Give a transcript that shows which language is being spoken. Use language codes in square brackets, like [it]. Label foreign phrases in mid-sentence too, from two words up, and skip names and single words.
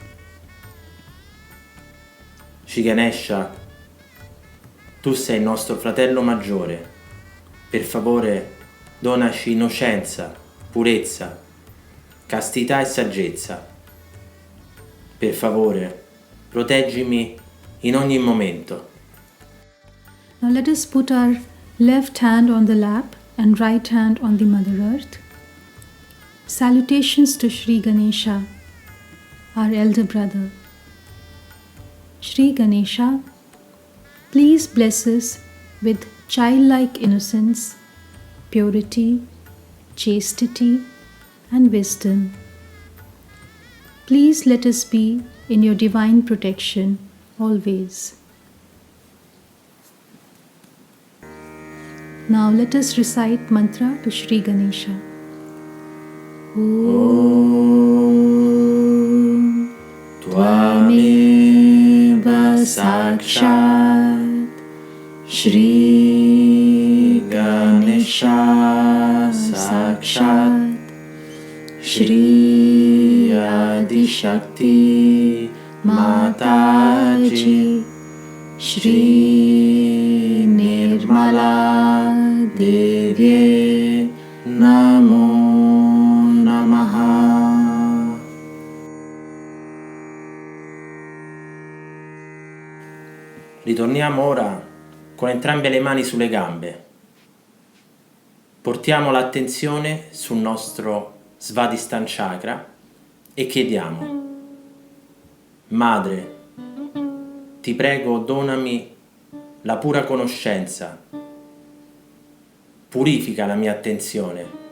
[it] Shri Ganesha, tu sei il nostro fratello maggiore. Per favore, donaci innocenza, purezza, castità e saggezza. Per favore, proteggimi in ogni momento. [en] Now let us put our left hand on the lap and right hand on the Mother Earth. Salutations to Sri Ganesha, our elder brother. Sri Ganesha, please bless us with childlike innocence, purity, chastity, and wisdom. Please let us be in your divine protection always. Now let us recite mantra to Sri Ganesha. [sa] Om Tvameva Sakshat Shri Ganesha Sakshat Shri Adi Shakti Mataji Shri Nirmala Devye Namo Namaha. [it] Ritorniamo ora con entrambe le mani sulle gambe. Portiamo l'attenzione sul nostro Svadhisthana Chakra e chiediamo: Madre, ti prego, donami la pura conoscenza, purifica la mia attenzione.